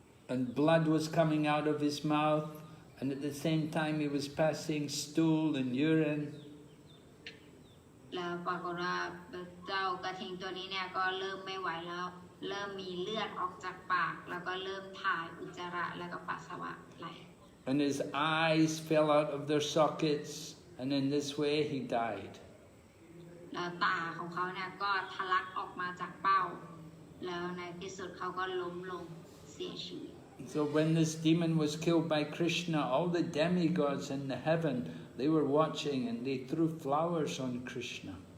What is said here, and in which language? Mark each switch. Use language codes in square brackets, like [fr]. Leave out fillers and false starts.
[en] And blood was coming out of his mouth, and at the same time he was passing stool and urine. [th] แล้วปรากฏว่าเจ้ากระทิงตัวนี้เนี่ยก็เริ่มไม่ไหวแล้วเริ่มมีเลือดออกจากปากแล้วก็เริ่มถ่ายอุจจาระแล้วก็ปัสสาวะไหล [en] And his eyes fell out of their sockets, and in this way he died. [th] แล้วตาของเขาเนี่ยก็ทะลักออกมาจากเป้าแล้วในที่สุดเขาก็ล้มลงเสียชีวิต [en] So when this demon was killed by Krishna, all the demigods in the heaven, they were watching and they threw flowers on Krishna.